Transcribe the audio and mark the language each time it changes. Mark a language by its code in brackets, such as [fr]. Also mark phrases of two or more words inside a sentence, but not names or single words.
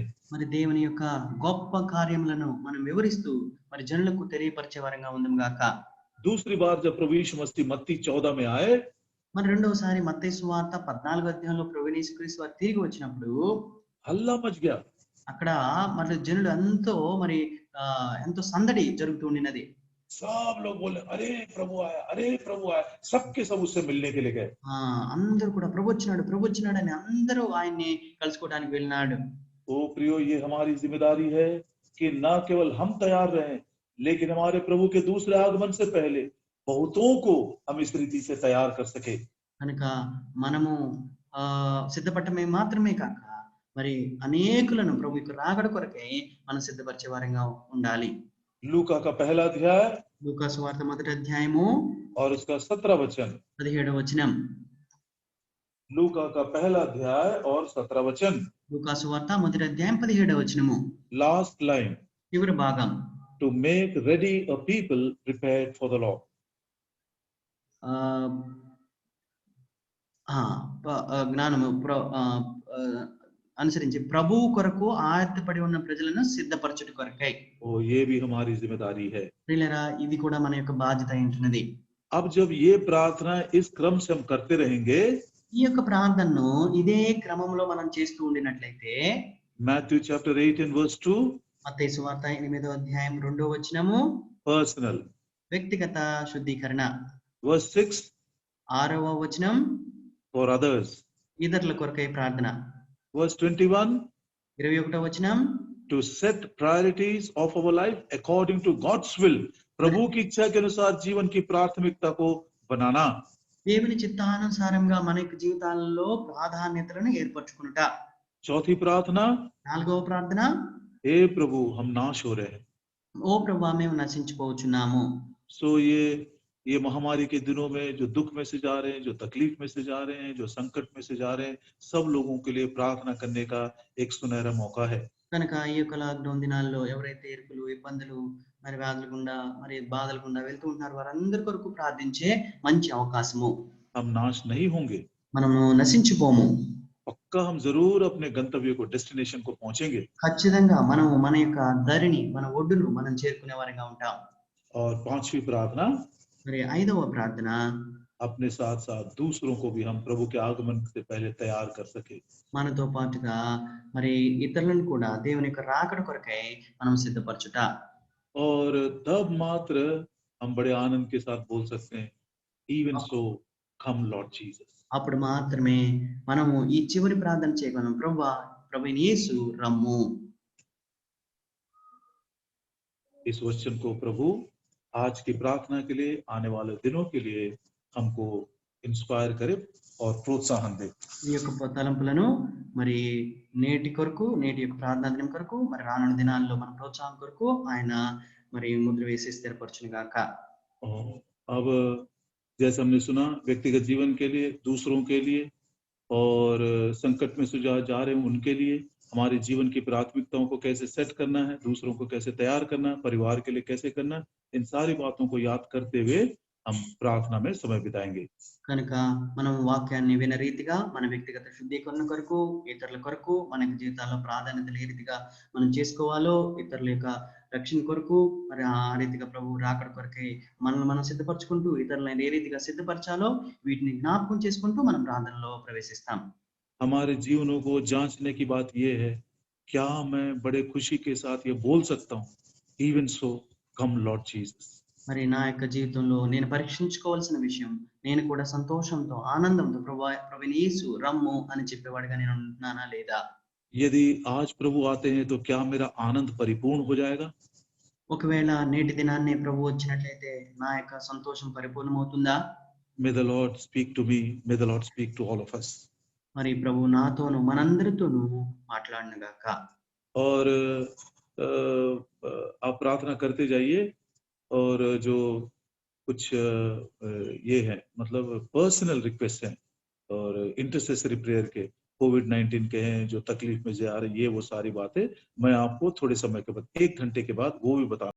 [te] మరి దేవుని యొక్క గొప్ప కార్యములను మనం వివరిస్తూ మరి జనులకు తెలియపరిచే వారంగా ఉందాం గాక. [hi] दूसरी बार जब प्रभु यीशु मसीह मत्ती 14 में आए, [te] మరి రెండవసారి మత్తయి సువార్త 14వ అధ్యాయంలో ప్రభువైన యేసుక్రీస్తు వారు తిరిగి వచ్చినప్పుడు [hi] हल्ला मच गया। [te] అక్కడ మరి జనులు ఎంతో సందడి జరుగుతూ ఉండినది. [hi] सब लोग बोले, अरे प्रभु आया, अरे प्रभु आया। सबके सब उससे मिलने के लिए गए। [te] అందరూ కూడా ప్రభు వచ్చినాడు అని అందరూ ఆయన్ని కలుసుకోవడానికి వెళ్ళినాడు. [hi] ओ प्रियो, ये हमारी जिम्मेदारी है कि न केवल हम तैयार रहें, लेकिन हमारे प्रभु के दूसरे आगमन से पहले बहुतों को हम इस रीति से तैयार कर सके। [te] కనుక మనము సిద్ధపడటమే మాత్రమే కాక మరి అనేకులను ప్రభు యొక్క రాకడ కొరకై మనం సిద్ధపరిచే వారంగా ఉండాలి. [hi] लूका का पहला अध्याय [te] లూకా సువార్త 1వ అధ్యాయము [hi] और उसका 17 वचन। [te] 17వ వచనం. [hi] लूका का पहला अध्याय और 17 वचन। [te] లూకా సువార్త 1వ అధ్యాయం 17వ వచనము. [en] last line, [te] చివరి భాగం. [en] to make ready a people prepared for the Lord. [te] జ్ఞానము అనుసరించి ప్రభు కొరకు ఆయత్తపడి ఉన్న ప్రజలను సిద్ధపరచుట కొరకై. [hi] ओ ये भी हमारी जिम्मेदारी है। [te] ప్రియులారా, ఇది కూడా మన యొక్క బాధ్యత ఉంటున్నది. [hi] अब जब ये प्रार्थना इस क्रम से हम करते रहेंगे, [te] ఈ యొక్క ప్రార్థనను ఇదే క్రమంలో మనం చేస్తూ ఉండినట్లయితే [en] Matthew chapter 8 and verse 2, [te] మత్తయి సువార్త 8వ అధ్యాయం 2వ వచనము [en] personal. [te] వ్యక్తిగత శుద్ధీకరణ. [en] Verse 6, [te] 6వ వచనం [en] for others. [te] ఇతరుల కొరకై ప్రార్థన. [en] Verse 21, [te] 21వ వచనం, [en] to set priorities of our life according to God's will. [hi] प्रभु की इच्छा के अनुसार जीवन की प्राथमिकता को बनाना. [te] దేవుని చిత్తానుసారంగా మన యొక్క జీవితాలలో ప్రాధాన్యతలను ఏర్పరచుకునుట. [hi] चौथी प्रार्थना, [te] 4వ ప్రార్థన, [hi] हे प्रभु हम नाश हो रहे हैं. [te] ఓ ప్రభువా మేము నశించిపోవచ్చున్నాము. [hi] सो ये महामारी के दिनों में जो दुख में से जा रहे हैं, जो तकलीफ में से जा रहे हैं, जो संकट में से जा रहे हैं, सब लोगों के लिए प्रार्थना करने का एक सुनहरा मौका है. [te] కనుక ఈ యొక్క లాక్డౌన్ దినాల్లో ఎవరైతే ఇరుకులు, ఇబ్బందులు, మరి వ్యాధుల గుండా, మరి బాధల గుండా వెళ్తూ ఉంటున్నారో వారందరి కొరకు ప్రార్థించే మంచి అవకాశము. [hi] हम नाश नहीं होंगे, [te] మనము నశించిపోము. [hi] पक्का हम जरूर अपने गंतव्य को, डेस्टिनेशन को पहुंचेंगे. [te] ఖచ్చితంగా మనము మన యొక్క ధరిని, మన ఒడ్డును మనం చేరుకునే వారిగా ఉంటాం. [hi] और पांचवी प्रार्थना, [te] మరి 5వ ప్రార్థన, [hi] अपने साथ साथ दूसरों को भी हम प्रभु के आगमन से पहले तैयार कर सके. [te] మనతో పాటుగా మరి ఇతరులను కూడా దేవుని యొక్క రాకడ కొరకై మనం సిద్ధపరచుట. [hi] और तब मात्र हम बड़े आनंद के साथ बोल सकते हैं, [en] even so come Lord Jesus. [te] అప్పుడు మాత్రమే మనము ఈ చివరి ప్రార్థన చేయగలం, ప్రభువా ప్రభువైన యేసు రమ్ము. [hi] इस वचन को प्रभु आज की प्रार्थना के लिए, आने वाले दिनों के लिए हमको इंस्पायर करे और प्रोत्साहन दे. [te] ఈ యొక్క తలంపులను మరి నేటి కొరకు, నేటి యొక్క ప్రార్థనా దినం కొరకు, మరి రానున్న దినాల్లో మన ప్రోత్సాహం కొరకు ఆయన మరి ముద్ర వేసి స్థిరపరచును గాక. [hi] अब जैसे हमने सुना, व्यक्तिगत जीवन के लिए, दूसरों के लिए और संकट में से जा रहे हैं उनके लिए, हमारे जीवन की प्राथमिकताओं को कैसे सेट करना है, दूसरों को कैसे तैयार करना, परिवार के लिए कैसे करना, इन सारी बातों को याद करते हुए हम प्रार्थना में समय बिताएंगे. [te] కనుక మనం వాక్యాన్ని విన రీతిగా మన వ్యక్తిగత శుద్ధీకరణ కొరకు, ఇతరుల కొరకు, మన జీవితాల్లో ప్రాధాన్యతలు ఏ రీతిగా మనం చేసుకోవాలో, ఇతరుల యొక్క రక్షణ కొరకు, మరి ఆ రీతిగా ప్రభు రాకడ కొరకై మనల్ని మనం సిద్ధపరచుకుంటూ ఇతరులను ఏ రీతిగా సిద్ధపరచాలో వీటిని జ్ఞాపకం చేసుకుంటూ మనం ప్రార్థనలో ప్రవేశిస్తాం. [hi] हमारे जीवनों को जांचने की बात यह है, क्या मैं बड़े खुशी के साथ ये बोल सकता हूँ, [en] even so come Lord Jesus. [te] మరి నా యొక్క జీవితంలో నేను పరీక్షించుకోవాల్సిన విషయం, నేను కూడా సంతోషంతో, ఆనందంతో ప్రభువైన యేసు రమ్ము అని చెప్పేవాడిగా నేను ఉంటున్నానా లేదా? [hi] यदि आज प्रभु आते हैं तो क्या मेरा आनंद परिपूर्ण हो जाएगा? [te] ఒకవేళ నేటి దినాన్ని ప్రభు వచ్చినట్లయితే నా యొక్క సంతోషం పరిపూర్ణమవుతుందా? [en] May the Lord speak to me, may the Lord speak to all of us. [te] మరి ప్రభు నాతోను మనందరితోనూ మాట్లాడును గాక. [hi] और आप प्रार्थना करते जाइए, और जो कुछ ये है, मतलब [en] personal request [hi] है और [en] intercessory prayer [hi] के, कोविड-19 के हैं, जो तकलीफ में जा रहे, ये वो सारी बातें मैं आपको थोड़े समय के बाद, 1 घंटे के बाद वो भी बता